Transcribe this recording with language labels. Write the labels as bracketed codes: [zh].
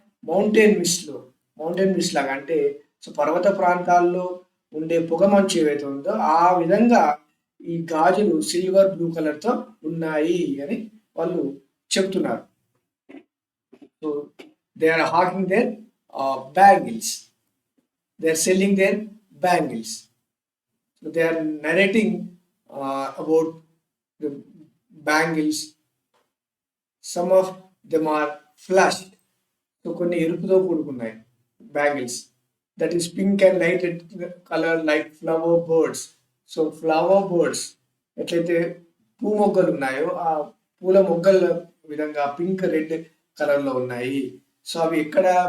[te] Mountain Mist లాగా, అంటే so పర్వత ప్రాంతాల్లో ఉండే పొగ మంచు ఏవైతే ఉందో ఆ విధంగా ఈ గాజులు సిల్వర్ బ్లూ కలర్ తో ఉన్నాయి అని వాళ్ళు చెప్తున్నారు. [en] So they are hawking their bangles, they are selling their bangles. So they are narrating about the bangles. Some of them are flushed. So [te] కొన్ని ఎరుపుతో కూడుకున్నాయి [en] Bangles. That is pink and light red colour like flower birds. [te] So flower birds ఎట్లయితే పూ మొగ్గలు ఉన్నాయో ఆ పూల మొగ్గల విధంగా pink red కలర్లో ఉన్నాయి. సో అవి ఎక్కడ?